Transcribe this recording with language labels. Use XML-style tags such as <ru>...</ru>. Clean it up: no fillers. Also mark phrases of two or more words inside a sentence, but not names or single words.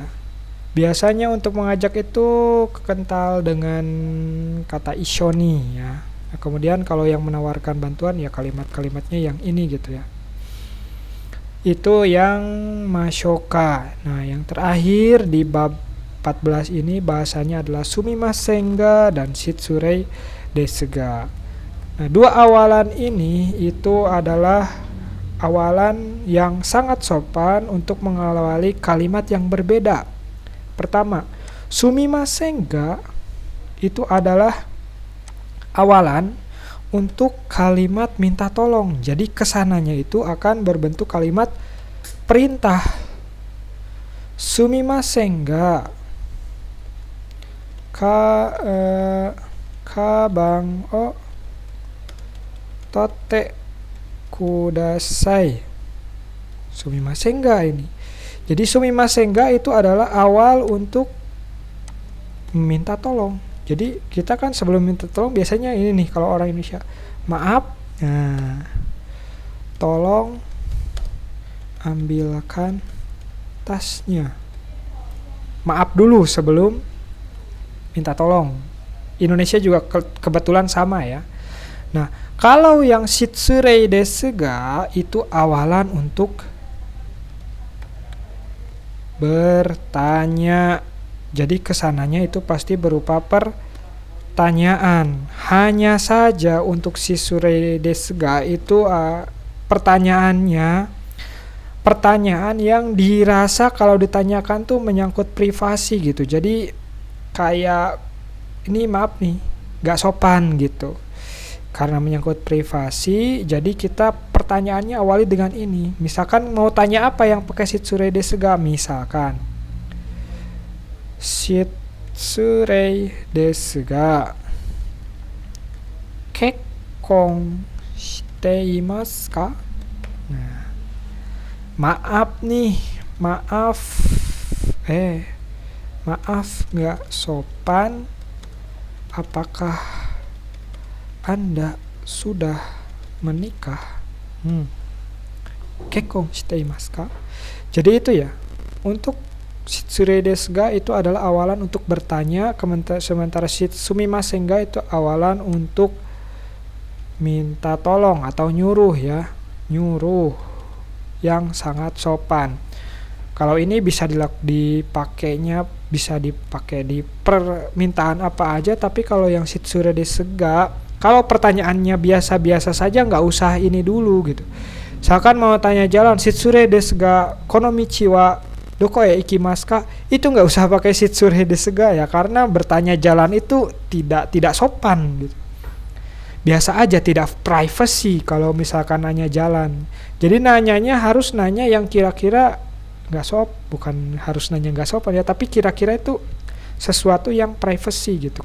<id>Biasanya untuk mengajak itu kental dengan kata ishoni ya. Nah, kemudian kalau yang menawarkan bantuan ya kalimat-kalimatnya yang ini gitu ya. Itu yang mashoka. Nah, yang terakhir di bab 14 ini bahasanya adalah</id> <ja>すみませんが</ja> <id>dan</id> <ja>しつれいですが.</ja> <id>Nah, dua awalan ini itu adalah awalan yang sangat sopan untuk mengawali kalimat yang berbeda. Pertama,</id> <ja>すみませんが</ja> <id>itu adalah awalan untuk kalimat minta tolong. Jadi kesananya itu akan berbentuk kalimat perintah.</id> <ja>すみませんがかばんをとってください. すみませんが ini.</ja> <id>Jadi</id> <ja>すみませんが</ja> <id>itu adalah awal untuk minta tolong. Jadi kita kan sebelum minta tolong biasanya ini nih kalau orang Indonesia. Maaf, nah, tolong ambilkan tasnya. Maaf dulu sebelum minta tolong. Indonesia juga kebetulan sama ya. Nah, kalau yang</id> <ja>しつれいですが</ja> <id>itu awalan untuk bertanya. Jadi kesananya itu pasti berupa pertanyaan. Hanya saja untuk</id> <ja>しつれいですが</ja> <id>itu pertanyaannya pertanyaan yang dirasa kalau ditanyakan tuh menyangkut privasi gitu. Jadi kayak ini maaf nih, gak sopan gitu. Karena menyangkut privasi, jadi kita pertanyaannya awali dengan ini. Misalkan mau tanya apa yang pakai</id> <ja>しつれいですが, misalkan しつれいですがけっこんしていますか?</ja> <id>Nah, maaf nih, maaf gak sopan, apakah Anda sudah menikah?</id> <ja>けっこんしていますか?</ja> <id>Jadi itu ya, untuk</id> <ja>しつれいですが</ja> <id>itu adalah awalan untuk bertanya, sementara</id> <ja>すみませんが</ja> <id>itu awalan untuk minta tolong atau nyuruh ya, nyuruh yang sangat sopan. Kalau ini bisa dipakainya bisa dipakai di permintaan apa aja, tapi kalau yang</id> <ja>しつれいですが,</ja> <id>kalau pertanyaannya biasa-biasa saja nggak usah ini dulu gitu. Misalkan mau tanya jalan,</id> <ja>しつれいですがこのみちはどこやいきますか?</ja> <id>Itu nggak usah pakai</id> <ja>しつれいですが</ja> <id>ya, karena bertanya jalan itu tidak sopan gitu. Biasa aja, tidak privacy kalau misalkan nanya jalan. Jadi nanyanya harus nanya yang kira-kira bukan harus nanya nggak sopan ya, tapi kira-kira itu sesuatu yang privacy gitu.</id>